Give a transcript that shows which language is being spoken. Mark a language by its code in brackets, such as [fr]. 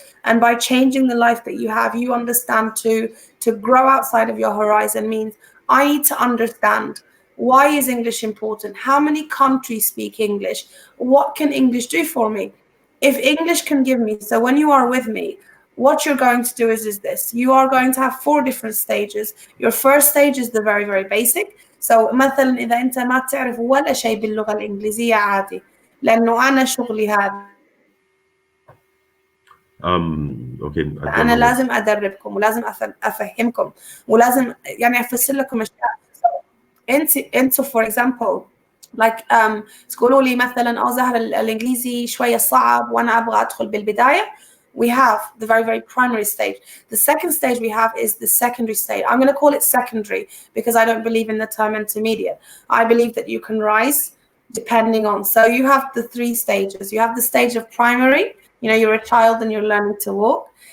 [en] And by changing the life that you have, you understand to grow outside of your horizon means I need to understand Why is English important? How many countries speak English? What can English do for me? If English can give me, so when you are with me, what you're going to do is this. You are going to have 4 different stages. Your first stage is the very, very basic. [ar] So مثلا إذا أنت ما تعرف ولا شيء باللغة الإنجليزية عادي، لأنه أنا شغلي هذا. [en] Okay, I don't [ar] أنا [en] know. [ar] لازم أدربكم ولازم أفهمكم ولازم يعني أفسر لكم أشياء. أنتوا [en] for example like [ar] تقولوا لي مثلا زهر الإنجليزي شوية صعب وأنا أبغى أدخل بالبداية. [en] We have the very, very primary stage. The second stage we have is the secondary stage. I'm going to call it secondary because I don't believe in the term intermediate. I believe that you can rise depending on. So you have the 3 stages. You have the stage of primary. You know, you're a child and you're learning to walk.